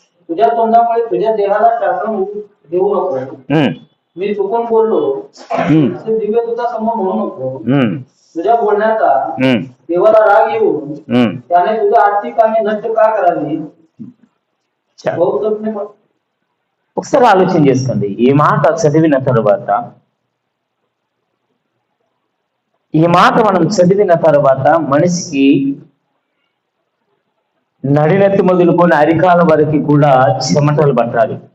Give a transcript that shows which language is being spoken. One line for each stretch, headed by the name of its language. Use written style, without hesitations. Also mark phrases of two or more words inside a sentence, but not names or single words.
Marathi: तुझ्या तोंडामुळे तुझ्या देहाला शासन देऊ नको. मी चुकून बोललो असे दिव्य तुझा समोर म्हणू नको. तुझ्या बोलण्याचा देवाला राग येऊन त्याने तुझ्या आर्थिक कामे नष्ट का करावी.
Telugu: ఒకసారి ఆలోచన చేసుకోండి. ఈ మాట చదివిన తర్వాత మనం చదివిన తర్వాత మనిషికి నడినెత్తి మొదలుకొని అరికాల వరకు కూడా చెమటలు పట్టాలి.